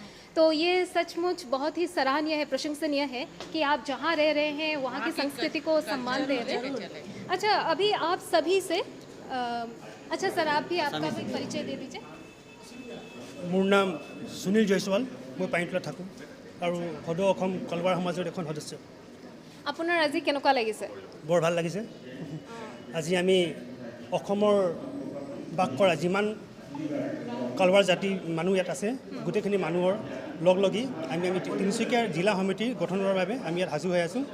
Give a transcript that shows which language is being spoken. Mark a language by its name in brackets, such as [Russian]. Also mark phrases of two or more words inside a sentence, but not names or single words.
[Hindi] तो ये सचमुच बहुत ही सराहनीय है, प्रशंसनीय है कि आप जहाँ रह रहे हैं वहाँ की संस्कृति को सम्मान दे रहे हैं। अच्छा, अभी आप सभी से अच्छा सर, आप भी आपका भी परिचय दे दीजिए। [Assamese] মোৰ নাম সুনীল জয়সৱাল, মই পাইনতলা থাকো আৰু সদৌ অসম কলৱাৰ সমাজৰ এখন সদস্য। আপোনাৰ আজি কেনেকুৱা লাগিছে? বৰ ভাল লাগিছে। আজি আমি অসমৰ বাস কৰা যিমান কলৱাৰ জাতি মানুহ ইয়াত আছে, গোটেইখিনি মানুহৰ লগলগি আমি তিনিচুকীয়া জিলা সমিতি গঠনৰ বাবে আমি ইয়াত সাজু হৈ আছোঁ।